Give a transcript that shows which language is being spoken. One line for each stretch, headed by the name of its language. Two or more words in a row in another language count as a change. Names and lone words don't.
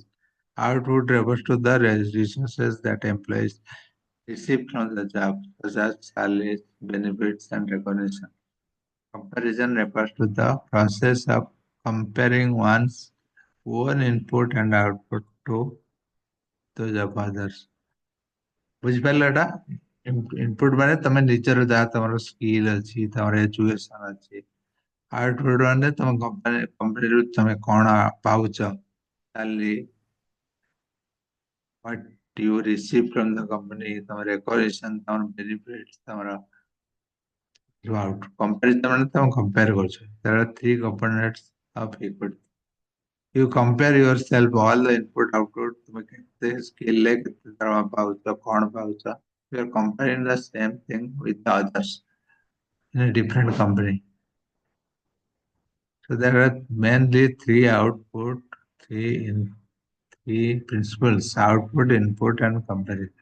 English: Output refers to the resources that employees receive from the job, such as salaries, benefits, and recognition. Comparison refers to the process of comparing one's own input and output to those of others.
Odia: ବୁଝିପାରିଲ ଏଟା ଇନପୁଟ ମାନେ ତମେ ନିଜର ଯାହା ତମର ସ୍କିଲ୍ ଅଛି ତମର ଏଜୁକେସନ ଅଛି ଆଉଟପୁଟ ମାନେ ତମ କମ୍ପାନୀରୁ ତମେ କଣ ପାଉଛ ସାଲାରୀ
English: what you receive from the company
Odia: ତମର ରେକଗ୍ନିସନ ତମର ବେନିଫିଟ ତମର
English: throughout comparison
Odia: ମାନେ ତମେ compare କରୁଛ
English: there are three components of equity you compare yourself all the input output
Odia: ତମେ କେତେ skill ରେ କେତେ ଦରମା ପାଉଛ କଣ ପାଉଛ
English: you are comparing the same thing with the others in a different company. So there are mainly three output, three principles: output, input, and comparison.